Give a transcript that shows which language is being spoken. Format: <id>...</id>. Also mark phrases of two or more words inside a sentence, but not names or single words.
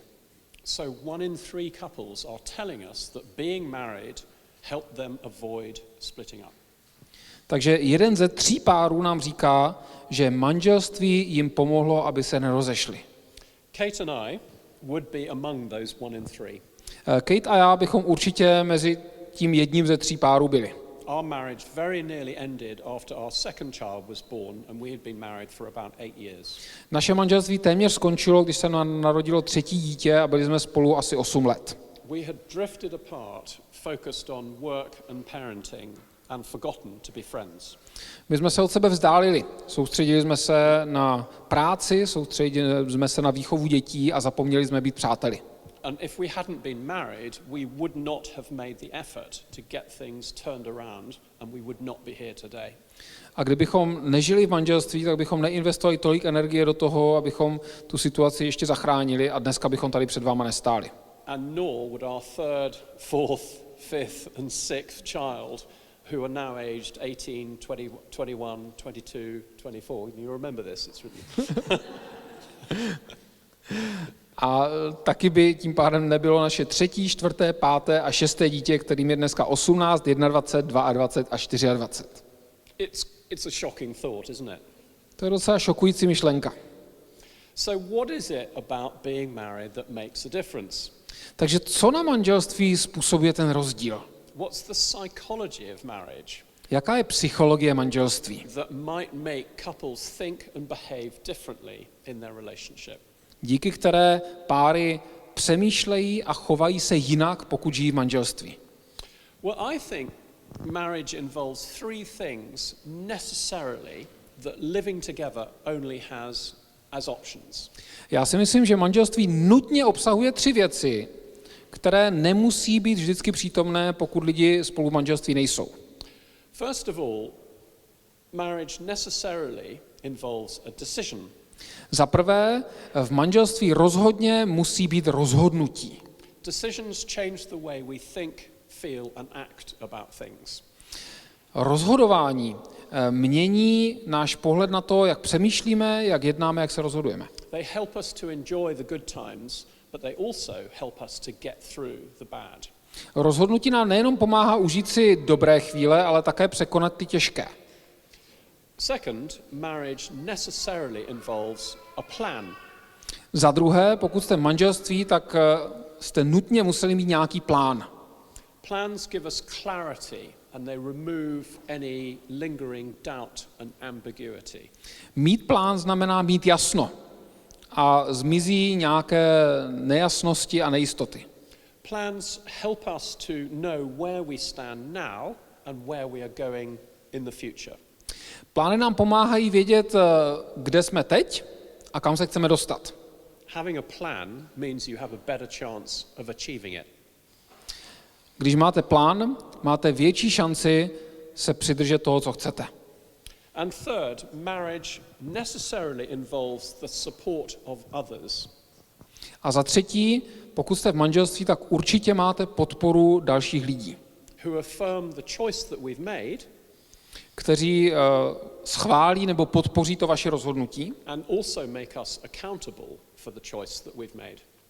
<en>So 1 in 3 couples are telling us that being married helped them avoid splitting up.</en> <cs>Takže 1 ze 3 párů nám říká, že manželství jim pomohlo, aby se nerozešli.</cs> <en>Kate and I would be among those 1 in 3.</en> <cs>Kate a já bychom určitě mezi tím 1 ze 3 párů byli.</cs> <en>Our marriage very nearly ended after our second child was born, and we had been married for about 8 years.</en> <cs>Naše manželství téměř skončilo, když se narodilo 3. dítě a byli jsme spolu asi 8 let.</cs> <en>We had drifted apart, focused on work and parenting, and forgotten to be friends.</en> <cs>My jsme se od sebe vzdálili. Soustředili jsme se na práci, soustředili jsme se na výchovu dětí a zapomněli jsme být přáteli.</cs> <en>And if we hadn't been married, we would not have made the effort to get things turned around, and we would not be here today.</en> <cs>A kdybychom nežili v manželství, tak bychom neinvestovali tolik energie do toho, abychom tu situaci ještě zachránili a dneska bychom tady před váma nestáli.</cs> <en>And nor would our 3rd, 4th, 5th and 6th child, who are now aged 18, 20, 21, 22, 24. You remember this, it's really...</en> <cs>A taky by tím pádem nebylo naše 3., 4., 5. a 6. dítě, kterým je dneska 18, 21, 22 a 24.</cs> <en>It's a shocking thought, isn't it?</en> <cs>To je docela šokující myšlenka.</cs> <en>So what is it about being married that makes a difference?</en> <cs>Takže co na manželství způsobuje ten rozdíl?</cs> <en>What's the psychology of marriage</en> <cs>Jaká je psychologie manželství?</cs> <en>that might make couples think and behave differently in their relationship?</en> <cs>Díky které páry přemýšlejí a chovají se jinak, pokud žijí v manželství.</cs> <en>Well, I think marriage involves 3 things necessarily that living together only has as options.</en> <cs>Já si myslím, že manželství nutně obsahuje 3 věci, které nemusí být vždycky přítomné, pokud lidi spolu v manželství nejsou.</cs> <en>First of all, marriage necessarily involves a decision.</en> <cs>Za prvé, v manželství rozhodně musí být rozhodnutí.</cs> <en>Decisions change the way we think, feel and act about things.</en> <cs>Rozhodování mění náš pohled na to, jak přemýšlíme, jak jednáme, jak se rozhodujeme.</cs> <en>They help us to enjoy the good times, but they also help us to get through the bad.</en> <cs>Rozhodnutí nám nejenom pomáhá užít si dobré chvíle, ale také překonat ty těžké.</cs> <en>Second, marriage necessarily involves a plan.</en> <cs>Za druhé, pokud jste v manželství, tak jste nutně museli mít nějaký plán.</cs> <en>Plans give us clarity and they remove any lingering doubt and ambiguity.</en> <cs>Mít plán znamená mít jasno a zmizí nějaké nejasnosti a nejistoty.</cs> <en>Plans help us to know where we stand now and where we are going in the future.</en> <cs>Plány nám pomáhají vědět, kde jsme teď a kam se chceme dostat.</cs> <en>Having a plan means you have a better chance of achieving it.</en> <cs>Když máte plán, máte větší šanci se přidržet toho, co chcete.</cs> <en>And third, marriage necessarily involves the support of others.</en> <cs>A za třetí, pokud jste v manželství, tak určitě máte podporu dalších lidí,</cs> <en>Who affirm the choice that we've made</en> <cs>kteří schválí nebo podpoří to vaše rozhodnutí,</cs> <en>and also make us accountable for the choice that we've made.</en>